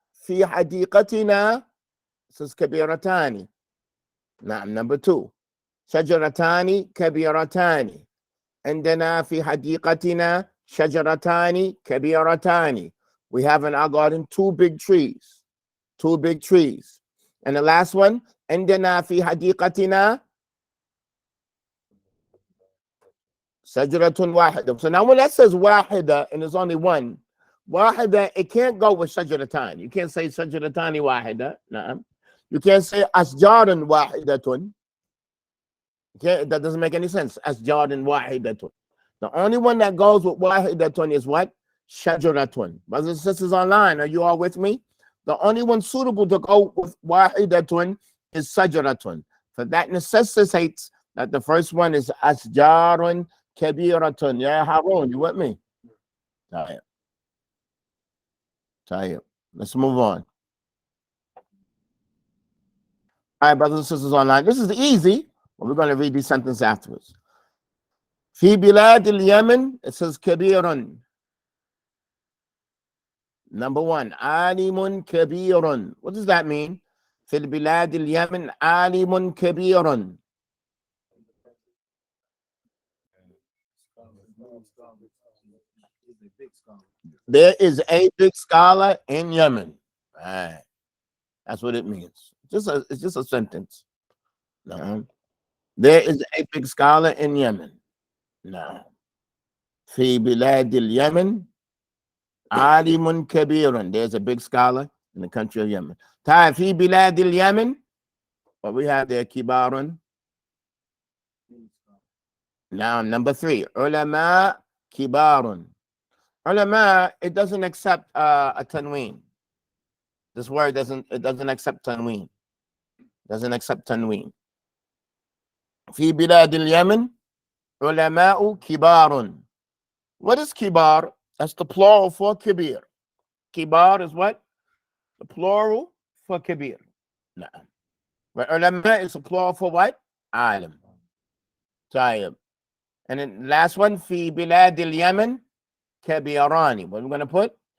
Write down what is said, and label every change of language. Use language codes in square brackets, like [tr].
[ar] في حديقتنا. [en] This is [ar] كبيرتان. نعم. [en] Number 2. [ar] شجرتان كبيرتان. عندنا في حديقتنا شجرتان كبيرتان. [en] We have in our garden 2 big trees. 2 big trees. And the last one, [ar] عندنا في حديقتنا شجرة واحدة. [en] So now when that says واحدة and there's only one, واحدة, it can't go with شجرتان. You can't say [ar] شجرتان واحدة. نعم. [en] You can't say [ar] أشجار واحدة. [en] Okay, that doesn't make any sense. [ar] أشجار واحدة. [en] The only one that goes with واحدة is what? [ar] شجرة. [en] Brothers and sisters online, are you all with me? The only one suitable to go with واحدة is شجرة. So that necessitates that the first one is [ar] أشجار كبيرة. [en] Yeah, Harun, you with me? Tayyip. Let's move on. All right, brothers and sisters online. This is easy, but we're going to read these sentences afterwards. [ar] في بلاد اليمن, [en] it says [ar] كبير. [en] Number 1, [ar] عالم كبير. [en] What does that mean? [ar] في البلاد اليمن عالم كبير. [en] There is a big scholar in Yemen. All right. That's what it means. It's just a sentence. No. There is a big scholar in Yemen. [ar] No. في بلاد اليمن عالم كبير. [en] There's a big scholar in the country of Yemen. [ar] طيب في بلاد اليمن, [en] what we have there, [ar] كبار. [en] Now number 3, [ar] علماء كبار. [en] Ulama, it doesn't accept a tanween. This word doesn't accept tanween. Doesn't accept tanween. في بلاد اليمن علماء كبار. What is kibar? That's the plural for kabir. Kibar is what? The plural for kabir. No. But ulama is the plural for what? [ar] Alim. Tayyib. [en] And then last one, [ar] في بلاد اليمن كبيراني. [en] What are we going to put?